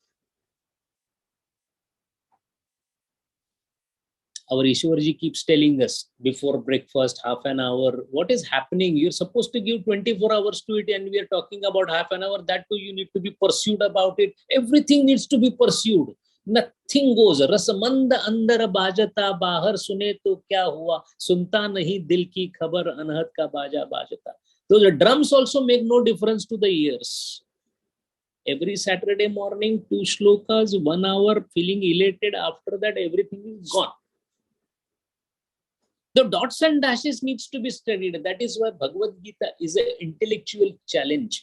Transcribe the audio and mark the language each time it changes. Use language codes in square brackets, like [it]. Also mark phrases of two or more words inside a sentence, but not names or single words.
[en] Our Ishwarji keeps telling us before breakfast, half an hour, what is happening? You're supposed to give 24 hours to it and we are talking about half an hour. That too, you need to be pursued about it. Everything needs to be pursued. Nothing goes. [hi] रसमंद अंदर बाजता, बाहर सुने तो क्या हुआ, सुनता नहीं दिल की खबर, अनहद का बाजा बाजता. [en] So the drums also make no difference to the ears. Every Saturday morning, 2 shlokas, 1 hour, feeling elated. After that, everything is gone. The dots and dashes needs to be studied. That is why Bhagavad Gita is an intellectual challenge.